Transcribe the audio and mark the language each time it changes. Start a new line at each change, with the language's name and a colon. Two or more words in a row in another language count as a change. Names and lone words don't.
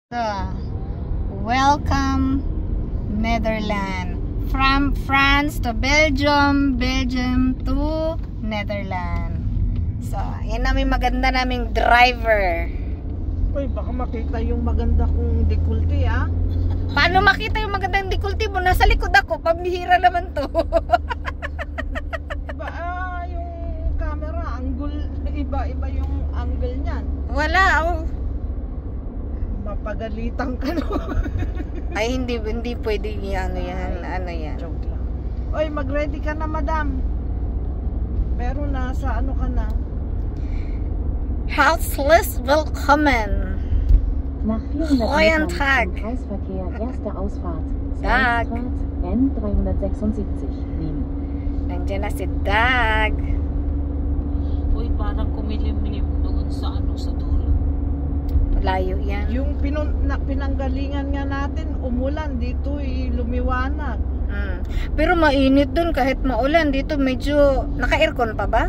English: So, welcome Netherlands. From France to Belgium, Belgium to Netherlands. So,
Filipino: yan namin maganda naming driver. Uy, baka makita yung maganda kong dekulti, ah. Paano makita yung magandang dekulti mo? Nasa likod ako, pambihira naman to. Iba, yung camera, angle, iba yung angle niyan. Wala, oh. Mapagalitan ka no. Ay, hindi pwede yan. Ano yan. Joke lang. Uy, mag-ready ka na, madam. Pero nasa ano ka na?
German: Herzlich willkommen. Nach 400 Guten Metern Tag. zum Kreisverkehr erste Ausfahrt. Tag. Ausfahrt N376 nehmen.
Filipino: Nandiyan na si Dag. Uy, parang kumilim-lim doon sa sa dulo. Layo yan. Yung pinanggalingan nga natin, umulan dito, lumiwanag. Pero mainit dun kahit maulan. Dito medyo, naka-aircon pa ba?